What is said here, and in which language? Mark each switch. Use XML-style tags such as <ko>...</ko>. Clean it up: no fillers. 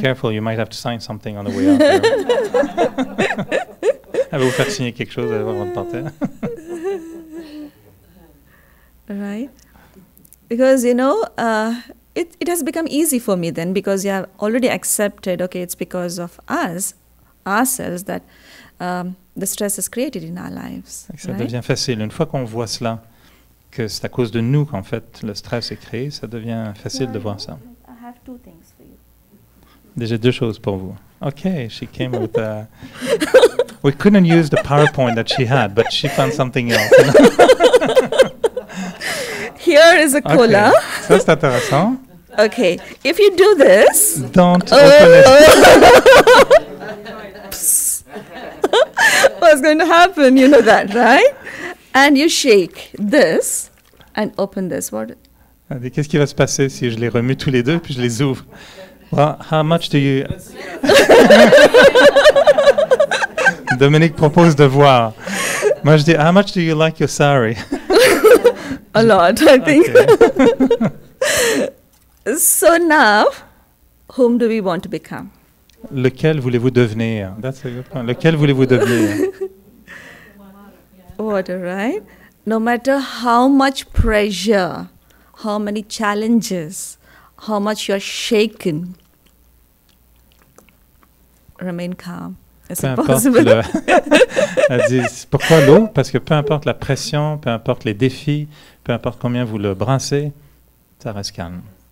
<en>careful, you might have to sign something on the way out there.</en> <fr>Elle va vous faire signer quelque chose avant de partir.</fr> <en>Right? Because, it has become easy for me then, because you have already accepted, okay, it's because of ourselves, that the stress is created in our lives.</en> <fr>Ça</fr> <en>Right?</en> <fr>devient facile. Une fois qu'on voit cela, que c'est à cause de nous qu'en fait le stress est créé, ça devient facile de voir ça.</fr> <en>I have 2 things for you.</en> <fr>Déjà 2 choses pour vous.</fr> <en>Okay, she came with we couldn't use the PowerPoint that she had, but she found something else. Here is a cola.</en> <fr>Okay. Ça c'est intéressant.</fr> <en>Okay, if you do this, Don't open it. what's going to happen? You know that, right? And you shake this and open this. What?</en> <fr>Elle dit, qu'est-ce qui va se passer si je les remue tous les deux puis je les ouvre?</fr> <en>Well, how much do you...</en> <fr>Dominique propose de voir. Moi je dis,</fr> <en>how much do you like your sari? A lot, I think. Okay. So now, whom do we want to become?</en> <fr>Lequel voulez-vous devenir?</fr> <en>That's a good point.</en> <fr>Lequel voulez-vous devenir?</fr> <en>Water, right? No matter how much pressure, how many challenges, how much you're shaken, remain calm. Is</en> <fr>Peu</fr> <en>it</en> <fr>importe</fr> <en>possible?</en> <fr>Elle dit, pourquoi l'eau? Parce que peu importe la pression, peu importe les défis, peu importe combien vous le brassez, ça reste calme.</fr>